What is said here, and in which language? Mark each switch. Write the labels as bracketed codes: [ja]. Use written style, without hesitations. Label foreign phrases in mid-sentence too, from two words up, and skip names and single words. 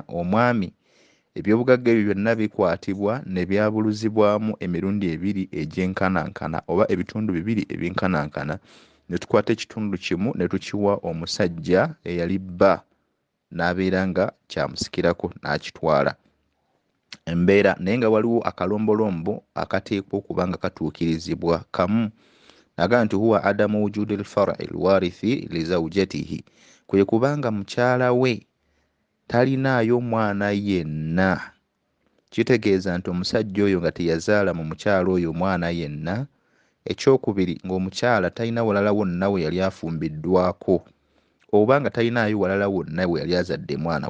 [lg] Omwami ebyobugagga ebyo byonna bikwatibwa ne byabuluzibwamu emirundi ebiri egy'enkanankana oba ebitundu bibiri eby'enkanankana, ne tukwata ekitundu kimu ne tukiwa omusajja eyali bba, n'abeera nga kyamusikirako n'akitwala. Embeera naye nga waliwo akalombolombo akateekwa okuba nga katuukirizibwa kamu. Agamba nti [ar] huwa adamu wujudi al-far'i al-warithi li zawjatihi, [lg] kwe kubanga mukyala we talinaayo mwana yenna. Kitegeeza nti omusajja oyo nga teyazaala mu mukyala oyo mwana yenna. Ekyokubiri, ng'omukyala talina walala wonna we yali afumbiddwako, oba nga talinaayo walala wonna we yali azadde mwana.